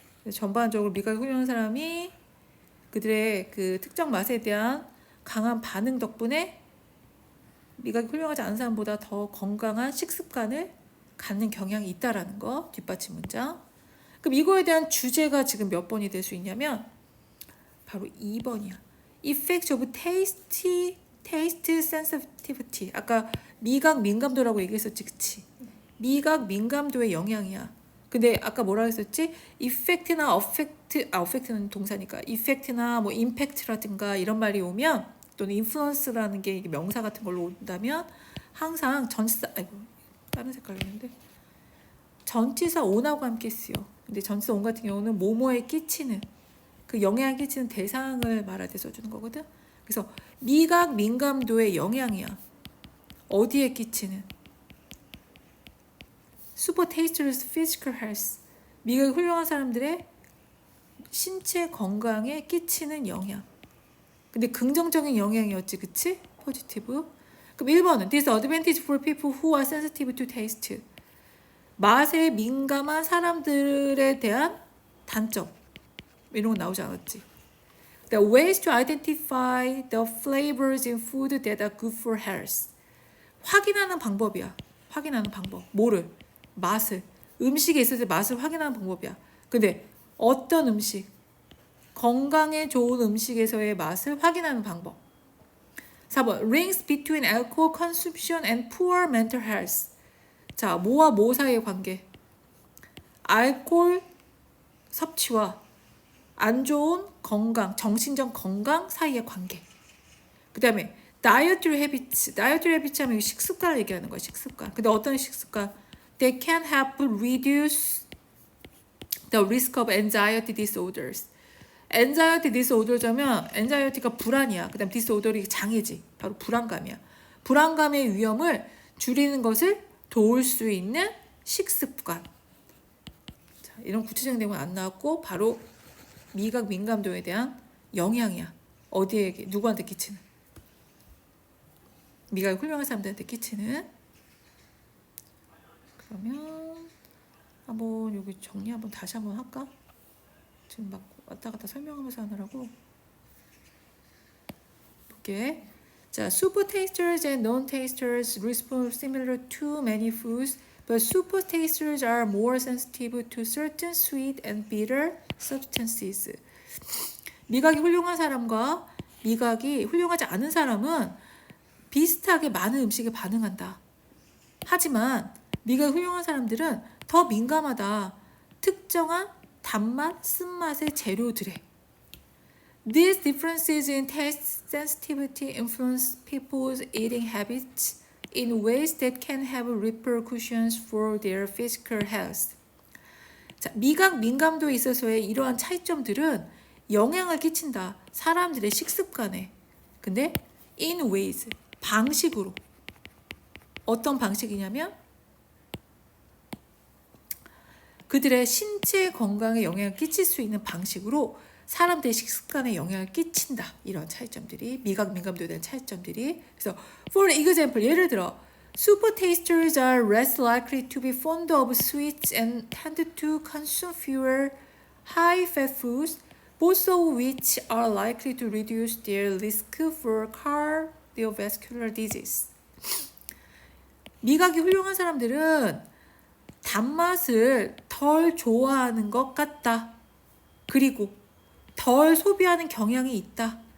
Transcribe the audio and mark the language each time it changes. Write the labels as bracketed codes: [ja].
[ko] 전반적으로 미각이 훌륭한 사람이 그들의 그 특정 맛에 대한 강한 반응 덕분에 미각이 훌륭하지 않은 사람보다 더 건강한 식습관을 갖는 경향이 있다라는 거. 뒷받침 문장. 그럼 이거에 대한 주제가 지금 몇 번이 될 수 있냐면 바로 2번이야. [en] Effect of taste sensitivity. [ko] 아까 미각 민감도라고 얘기했었지. 그치? 미각 민감도의 영향이야. 근데 아까 뭐라 했었지? effect나 affect는 동사니까 effect나 뭐 impact라든가 이런 말이 오면, 또는 influence라는 게 명사 같은 걸로 온다면 항상 다른 색깔이었는데 전치사 on하고 함께 쓰여. 근데 전치사 on 같은 경우는 뭐뭐에 끼치는, 그 영향을 끼치는 대상을 말할 때 써주는 거거든. 그래서 미각 민감도의 영향이야. 어디에 끼치는? [en] super tasters physical health. [ko] 미각이 훌륭한 사람들의 신체 건강에 끼치는 영향. 근데 긍정적인 영향이었지. 그치? 포지티브. 그럼 1번은 [en] disadvantage for people who are sensitive to taste. [ko] 맛에 민감한 사람들에 대한 단점. 이런 건 나오지 않았지. [en] The ways to identify the flavors in food that are good for health. [ko] 확인하는 방법이야. 확인하는 방법. 뭐를? 맛을. 음식에 있을 때 맛을 확인하는 방법이야. 근데 어떤 음식? 건강에 좋은 음식에서의 맛을 확인하는 방법. 4번. [en] Links between alcohol consumption and poor mental health. [ko] 자, 뭐와 뭐 사이의 관계? 알코올 섭취와 안 좋은 건강, 정신적 건강 사이의 관계. 그 다음에 dietary habits. dietary habits 하면 식습관을 얘기하는 거야. 식습관. 근데 어떤 식습관? [en] They can help reduce the risk of anxiety disorders. [ko] anxiety disorder자면 anxiety가 불안이야. 그 다음 disorder이 장애지. 바로 불안감이야. 불안감의 위험을 줄이는 것을 도울 수 있는 식습관. 자, 이런 구체적인 내용은 안 나왔고 바로 미각 민감도에 대한 영향이야. 어디에, 누구한테 끼치는. 미각이 훌륭한 사람들한테 끼치는. 그러면 한번 여기 정리 한번 다시 한번 할까? 지금 막 왔다 갔다 설명하면서 하느라고 볼게. [en] 자, super tasters and non-tasters respond similar to many foods, but super tasters are more sensitive to certain sweet and bitter substances. [ko] 미각이 훌륭한 사람과 미각이 훌륭하지 않은 사람은 비슷하게 많은 음식에 반응한다. 하지만 미각이 훌륭한 사람들은 더 민감하다. 특정한 단맛, 쓴맛의 재료들에. [en] These differences in taste sensitivity influence people's eating habits in ways that can have repercussions for their physical health. [ko] 자, 미각 민감도에 있어서의 이러한 차이점들은 영향을 끼친다. 사람들의 식습관에. 근데 [en] in ways, [ko] 방식으로. 어떤 방식이냐면 그들의 신체 건강에 영향을 끼칠 수 있는 방식으로 사람들의 식습관에 영향을 끼친다. 이런 차이점들이, 미각 민감도에 대한 차이점들이. 그래서 [en] for example, [ko] 예를 들어 [en] super tasters are less likely to be fond of sweets and tend to consume fewer high-fat foods, both of which are likely to reduce their risk for cardiovascular disease. [ko] 미각이 훌륭한 사람들은 단맛을 덜 좋아하는 것 같다. 그리고 덜 소비하는 경향이 있다.